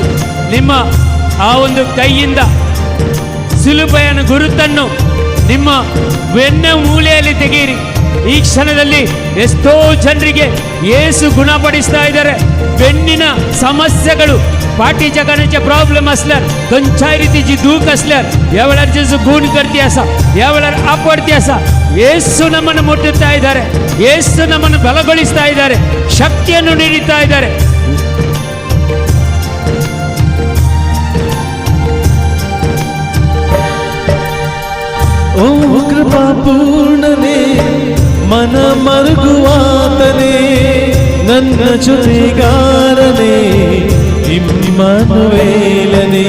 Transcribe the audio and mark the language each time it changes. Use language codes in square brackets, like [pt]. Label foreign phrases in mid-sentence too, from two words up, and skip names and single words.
[kn] ನಿಮ್ಮ ಆ ಒಂದು ಕೈಯಿಂದ ಸಿಲುಬೆಯನ್ನು ಗುರುತನ್ನು ನಿಮ್ಮ ಬೆನ್ನ ಮೂಲೆಯಲ್ಲಿ ತೆಗೆಯಿರಿ. ಈ ಕ್ಷಣದಲ್ಲಿ ಎಷ್ಟೋ ಜನರಿಗೆ ಯೇಸು ಗುಣಪಡಿಸ್ತಾ ಇದ್ದಾರೆ. ಬೆನ್ನಿನ ಸಮಸ್ಯೆಗಳು [kok] पाटी जगण्याचे प्रॉब्लेम असल्यार खंयच्याय रितीची दूख असल्यार ह्या वेळार जेजू गुण करती आसा, ह्या वेळार आपडती आसा. [kn] ಯೇಸು ನಮ್ಮನ್ನು ಮುಟ್ಟುತ್ತಾ ಇದ್ದಾರೆ, ಯೇಸು ನಮ್ಮನ್ನು ಬಲಗೊಳಿಸ್ತಾ ಇದ್ದಾರೆ, ಶಕ್ತಿಯನ್ನು ನೀಡುತ್ತಾ ಇದ್ದಾರೆ. ಓ ಕೃಪಾ ಪೂರ್ಣನೇ, ಮನ ಮರುಗುವಾತನೇ, ನನ್ನ ಜೊತೆಗಾರನೇ, ಇಮ್ಮಾನುವೇಲನೇ.